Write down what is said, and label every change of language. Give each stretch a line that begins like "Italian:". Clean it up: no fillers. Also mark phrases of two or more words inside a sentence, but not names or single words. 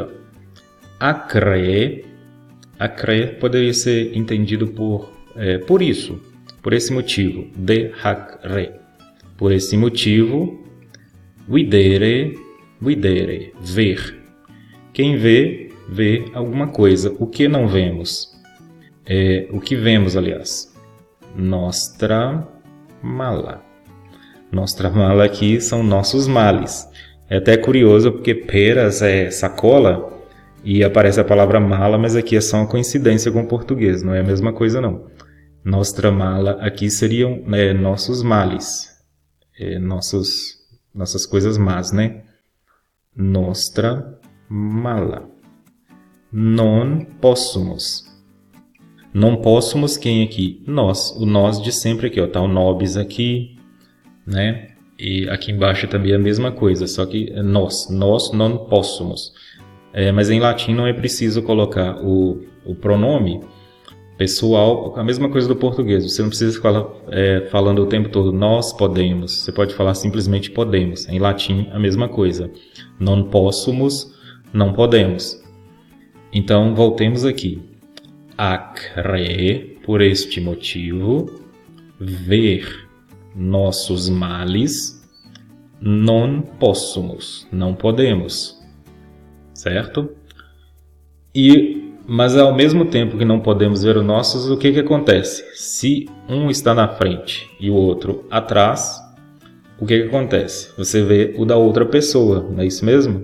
Portuguese: Acre poderia ser entendido por isso, por esse motivo.
Latin: De hacre.
Portuguese: Por esse motivo, videre, ver. Quem vê alguma coisa. O que não vemos? O que vemos, aliás?
Latin: Nostra mala. Nostra mala
Portuguese: aqui são nossos males. É até curioso porque peras é sacola e aparece a palavra mala, mas aqui é só uma coincidência com o português, não é a mesma coisa não.
Latin: Nostra mala
Portuguese: aqui seriam nossos males, nossas coisas más, né?
Latin: Nostra mala. Non possumus. Non possumus
Portuguese: quem aqui? Nós. O nós de sempre aqui, ó. Tá o nobis aqui, né? E aqui embaixo também é a mesma coisa, só que é nós
Latin: non possumus.
Portuguese: Mas em latim não é preciso colocar o pronome pessoal, a mesma coisa do português. Você não precisa ficar falando o tempo todo nós podemos. Você pode falar simplesmente podemos. Em latim, a mesma coisa.
Latin: Non possumus,
Portuguese: não podemos. Então, voltemos aqui. Acre, por este motivo, ver nossos males,
Latin: non possumus,
Portuguese: não podemos, certo? Mas ao mesmo tempo que não podemos ver os nossos, o que acontece? Se um está na frente e o outro atrás, o que acontece? Você vê o da outra pessoa, não é isso mesmo?